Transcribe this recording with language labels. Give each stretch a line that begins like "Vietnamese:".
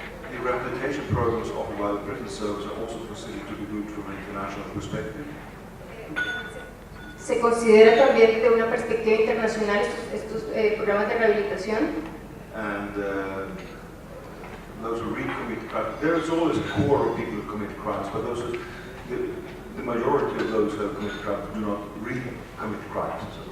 English: The rehabilitation programs offered by the prison service are also considered to be good from an international perspective.
Spanish: Se considera también desde una perspectiva internacional estos programas de rehabilitación.
English: And those who recommit crimes, there is always a core of people who commit crimes, but those the majority of those who have committed crimes do not recommit crimes.